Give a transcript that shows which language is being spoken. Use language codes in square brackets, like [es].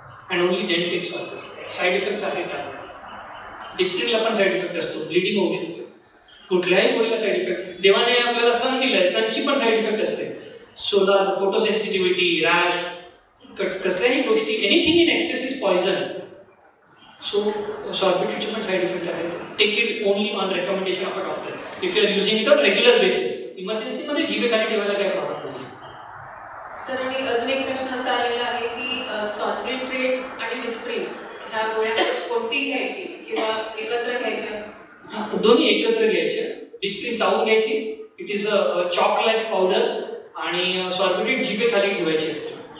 [en] And only then take Sorbitrate. [mr] Side effects आहेत. डिस्प्रिनला पण side effect असतो, ब्लिडिंग होऊ शकते. कुठल्याही गोळीला साईड इफेक्ट. देवाने आपल्याला सन दिलंय, सनची पण साईड इफेक्ट असते. [en] Solar photosensitivity, rash, कसल्याही गोष्टी, anything in excess is poison. [mr] So सॉर्बिटेडचे पण साईड इफेक्ट आहेत. [en] Take it only on recommendation of a doctor if you are using it on regular basis. [mr] इमर्जन्सीमध्ये जिभेखाली ठेवायला काही प्रॉब्लेम नाही. सर, आणि अजून एक प्रश्न असा आलेला आहे की सॉर्बिट्रेट आणि डिस्प्रिन ह्या गोळ्या कोणती घ्यायची किंवा एकत्र घ्यायच्या? दोन्ही एकत्र घ्यायचे. डिस्प्रिन चावून घ्यायची, [en] it is a chalk like powder, [mr] आणि सॉर्बिटेड जिभेखाली ठेवायची असते.